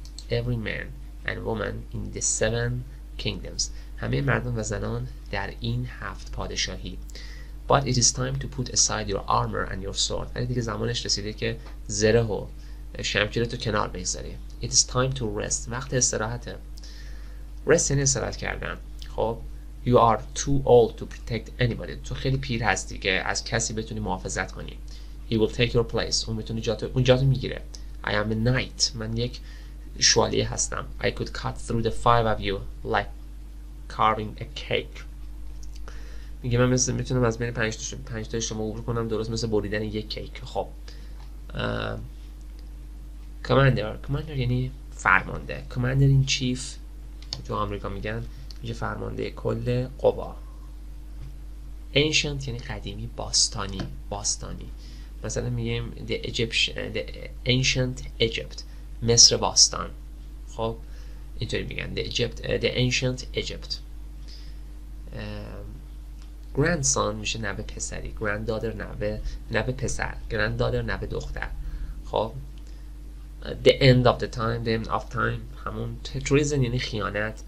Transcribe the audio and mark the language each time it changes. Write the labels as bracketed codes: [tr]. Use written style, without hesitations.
[en] every man and woman in the seven kingdoms، [fa] همه مردم و زنان در این 7 پادشاهی. [en] but it is time to put aside your armor and your sword، [fa] ولی دیگه زمانش رسیده که زره و شمشیرتو کنار بگذاری. [en] it is time to rest، [fa] وقت استراحته. rest یعنی استراحت کردن. خب [en] you are too old to protect anybody، [fa] تو خیلی پیر هستی که از کسی بتونی محافظت کنی. [en] he will take your place، [fa] اون میتونه جاتو میگیره. [en] I am a knight، [fa] من یک شوالیه هستم. [en] I could cut through the 5 of you like carving a cake، [fa] میگه من میتونم از بین 5 تا شما عبور کنم درست مثل بریدن یک کیک. خب commander یعنی فرمانده. [en] commander in chief [fa] تو آمریکا میگن میشه فرمانده کل قوا. ancient یعنی قدیمی، باستانی. مثلا میگیم [en] the ancient Egypt، [fa] مصر باستان. خب اینطوری میگن [en] the ancient Egypt. [fa] grandson میشه نوه پسری، granddaughter نوه پسر، granddaughter نوه دختر. [en] خب the end of time همون treason [fa] یعنی خیانت.